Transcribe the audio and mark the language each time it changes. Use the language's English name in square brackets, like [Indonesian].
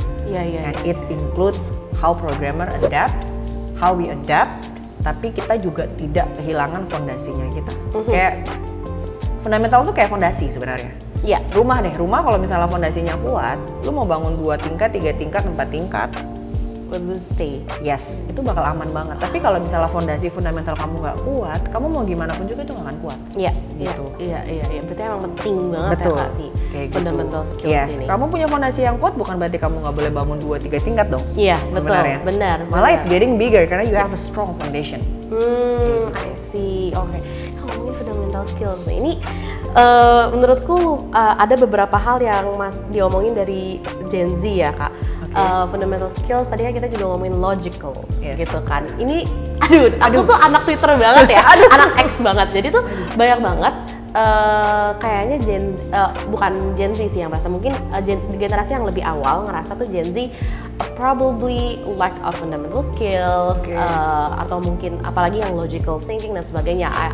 [English] And it includes how programmer adapt, how we adapt. [Indonesian] Tapi kita juga tidak kehilangan fondasinya kita. Kayak fundamental tuh kayak fondasi sebenarnya. Rumah kalau misalnya fondasinya kuat, lu mau bangun 2 tingkat, 3 tingkat, 4 tingkat, [English] will stay. [Indonesian] Yes, itu bakal aman banget. Tapi kalau misalnya fondasi fundamental kamu nggak kuat, kamu mau gimana pun juga itu nggak akan kuat. Gitu. Iya. Berarti emang penting banget ya Kak sih fundamental skills ini. Kamu punya fondasi yang kuat bukan berarti kamu nggak boleh bangun 2-3 tingkat dong. Iya, betul. Benar. Malah [English] it's getting bigger [Indonesian] karena [English] you have a strong foundation. I see. [Indonesian] Oke. Ngomongin fundamental skills ini Menurutku ada beberapa hal yang diomongin dari Gen Z ya kak. Fundamental skills tadi kan kita juga ngomongin logical, gitu kan. Ini, aku tuh anak Twitter banget ya, anak X banget. Jadi tuh banyak banget. Kayaknya bukan Gen Z sih yang merasa, mungkin generasi yang lebih awal ngerasa tuh Gen Z [English] probably lack of fundamental skills, [Indonesian] atau mungkin apalagi yang logical thinking dan sebagainya.